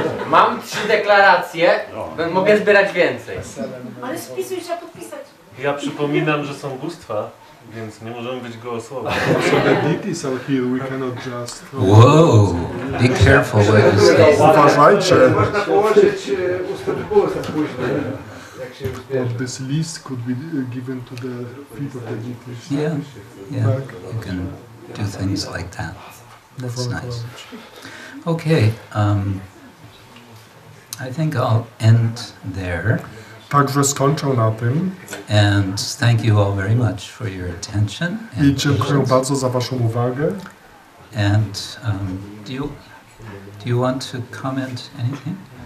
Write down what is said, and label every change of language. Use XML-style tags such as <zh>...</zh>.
<pl>Mam 3 deklaracje, mogę zbierać więcej. Ale spisuj, trzeba podpisać. Ja przypominam, że są bóstwa, więc nie możemy być gołosłowni.</pl> <en>So the deities are here, we cannot just... Whoa! Be careful what you say.</en> <pl>Uważajcie. Można położyć ustępuse później, jak się już zbierze.</pl> <en>This list could be given to the feet of the deities. Yeah, you can do things like that. That's nice. Okay, I think I'll end there.</en> <pl>Także skończę na tym</pl> <en>And thank you all very much for your attention.</en> <pl>i dziękuję bardzo za waszą uwagę.</pl> <en>And do you want to comment anything?</en>